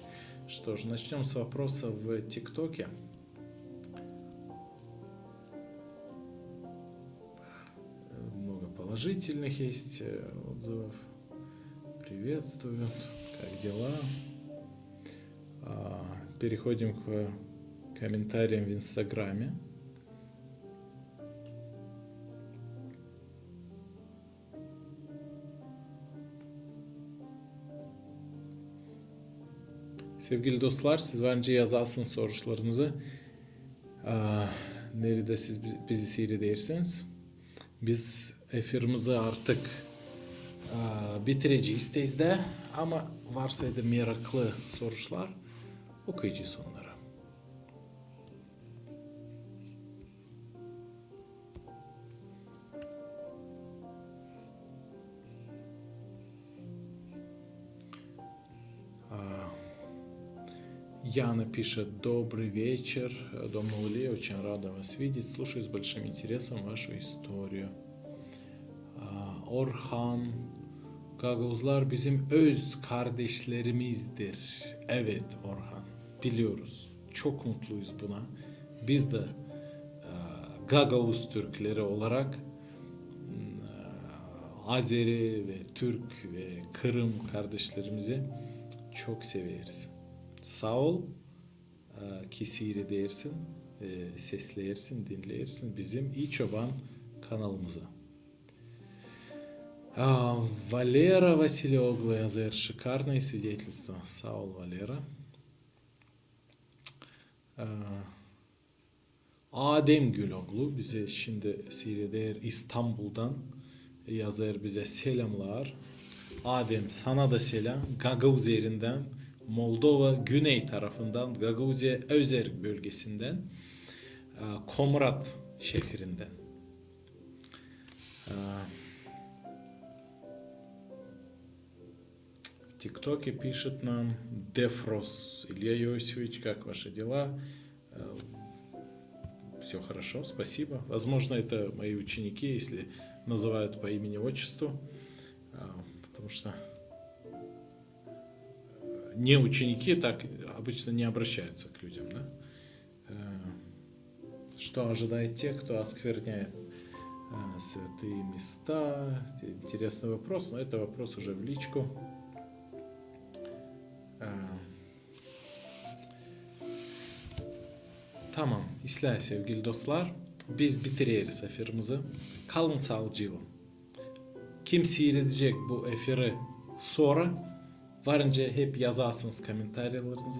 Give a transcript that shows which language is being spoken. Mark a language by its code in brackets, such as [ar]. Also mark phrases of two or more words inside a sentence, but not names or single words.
[ru] Что ж, начнем с вопроса в ТикТоке. Много положительных есть отзывов. Приветствуют. Как дела? Переходим к комментариям в Инстаграме. [gag] Sevgili dostlar, siz bence yazarsınız sorularınızı. Nerede siz bizi seyredersiniz? Biz efirimizi artık bitireceğiz tezde. Ama varsaydı meraklı sorular okuyacağız onları. [ru] Яна пишет: добрый вечер, Дом Нули, очень рада вас видеть, слушаю с большим интересом вашу историю. [gag] Orhan, Gagavuzlar bizim öz kardeşlerimizdir. Evet Orhan, biliyoruz. Çok mutluyuz buna. Biz de Gagavuz Türkleri olarak Azeri ve Türk ve Kırım kardeşlerimizi çok severiz. Sağ ol ki seyredersin, seslersin, dinlersin bizim İyi Çoban kanalımıza. Валера Василиоглу yazar. [ru] Шикарное свидетельство. [gag] Sağ ol Valera. Adem Güloglu bize şimdi seyreder İstanbul'dan yazar, bize selamlar. Adem sana da selam. Gagavuz yerinden, Moldova güney tarafından, Gagavuzya Özerk bölgesinden, Komrat şehrinden. [ru] В ТикТоке пишет нам Дефрос. Илья Иосифович, как ваши дела? Все хорошо, спасибо. Возможно, это мои ученики, если называют по имени-отчеству, потому что не ученики так обычно не обращаются к людям, да? Что ожидает тех, кто оскверняет святые места? Интересный вопрос, но это вопрос уже в личку. [gag] Tamam, İslah sevgili dostlar. Biz bitiririz efirimizi. Kalın sağlıcıyla. Kim seyredecek bu efiri sonra varınca hep yazarsınız komentarlarınızı.